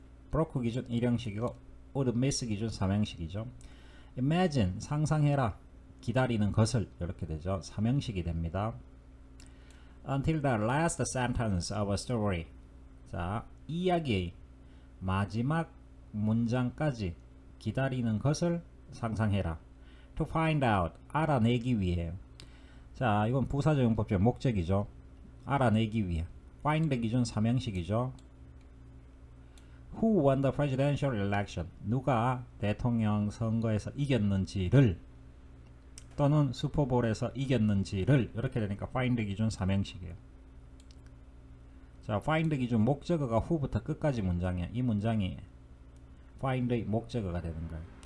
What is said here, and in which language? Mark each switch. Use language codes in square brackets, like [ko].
[ko] broke 기준 1형식이고 [en] would miss [ko] 기준 3형식이죠. imagine, 상상해라. 기다리는 것을, 이렇게 되죠. 3형식이 됩니다. [en] until the last sentence of a story. [ko] 자, 이야기의 마지막 문장까지 기다리는 것을 상상해라. [en] to find out, [ko] 알아내기 위해. 자, 이건 부사적 용법적 목적이죠. 알아내기 위해. find 기준 3형식이죠. [en] Who won the presidential election? [ko] 누가 대통령 선거에서 이겼는지를, 또는 슈퍼볼에서 이겼는지를, 이렇게 되니까 find 기준 3형식이에요. 자, find 기준 목적어가 who부터 끝까지 문장이에요. 이 문장이 find의 목적어가 되는 거예요.